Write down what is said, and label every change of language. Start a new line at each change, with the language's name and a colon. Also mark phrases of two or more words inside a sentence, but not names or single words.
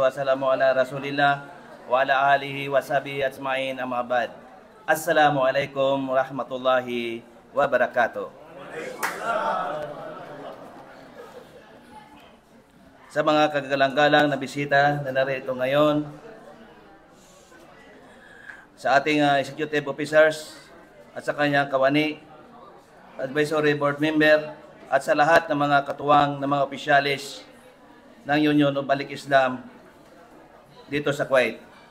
Arabic: والسلام على رسول الله وعلى آله وصحبه أجمعين أما بعد. السلام عليكم ورحمة الله وبركاته.
Filipino: Sa mga kagalang-galang na bisita na narito ngayon, sa ating
English: executive officers
Filipino: at sa kanyang kawani,
English: advisory board member,
Filipino: at sa lahat ng mga katuwang ng mga opisyalis ng Union of Balik Islam dito sa Kuwait.